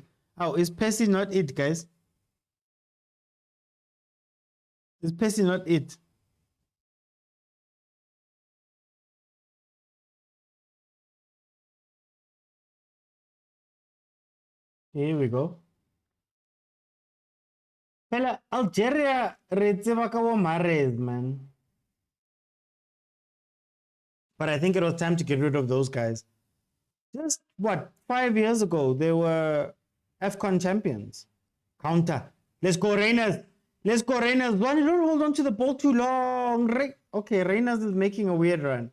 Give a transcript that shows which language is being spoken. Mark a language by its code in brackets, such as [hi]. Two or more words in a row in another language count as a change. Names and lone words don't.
[en] Oh, is Percy not it, guys? Is Percy not it? Here we go. [tn] Fela, Algeria re tseba ka bo Mahrez, man. [en] But I think it was time to get rid of those guys. Just what, 5 years ago, they were AFCON champions. Counter. Let's go, Reyners. Let's go, Reyners. Don't hold on to the ball too long. Okay, Reyners is making a weird run.